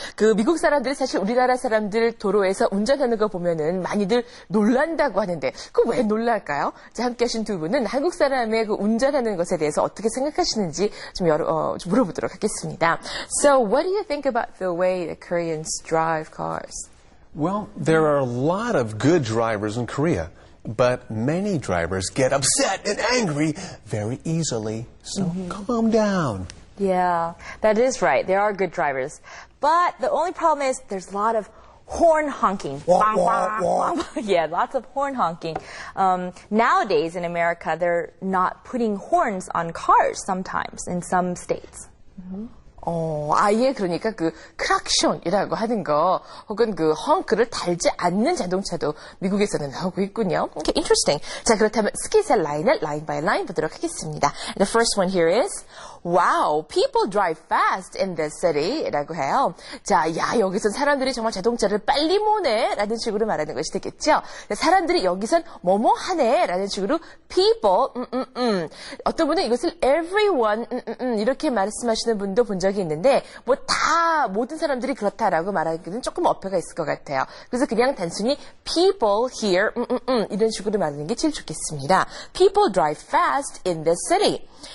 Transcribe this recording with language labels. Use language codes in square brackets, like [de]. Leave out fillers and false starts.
[ko] 그 미국 사람들이 사실 우리나라 사람들 도로에서 운전하는 거 보면은 많이들 놀란다고 하는데 그 왜 놀랄까요? 자, 함께 하신 두 분은 한국 사람의 그 운전하는 것에 대해서 어떻게 생각하시는지 좀 물어보도록 하겠습니다. [en] So what do you think about the way the Koreans drive cars? Well, there are a lot of good drivers in Korea, but many drivers get upset and angry very easily. So calm down. Yeah, that is right. There are good drivers. But the only problem is there's a lot of horn honking. Wah, wah, wah. Yeah, lots of horn honking. Nowadays in America, they're not putting horns on cars sometimes in some states. [ko] 아예 그러니까 그 크락션이라고 하는 거 혹은 그 헝크를 달지 않는 자동차도 미국에서는 나오고 있군요. [en] Okay, interesting. [ko] 자, 그렇다면 스킷의 라인을 라인 바이 라인 보도록 하겠습니다. [en] The first one here is Wow, people drive fast in this city [ko] 라고 해요. 자, 야, 여기선 사람들이 정말 자동차를 빨리 모네 라는 식으로 말하는 것이 되겠죠. 사람들이 여기선 뭐뭐 하네 라는 식으로 people, 어떤 분은 이것을 everyone, 이렇게 말씀하시는 분도 본 적이 있는데 뭐 다 모든 사람들이 그렇다라고 말하기는 조금 어폐가 있을 것 같아요. 그래서 그냥 단순히 [en] people here, [ko] 이런 식으로 말하는 게 제일 좋겠습니다. [en] People drive fast in this city.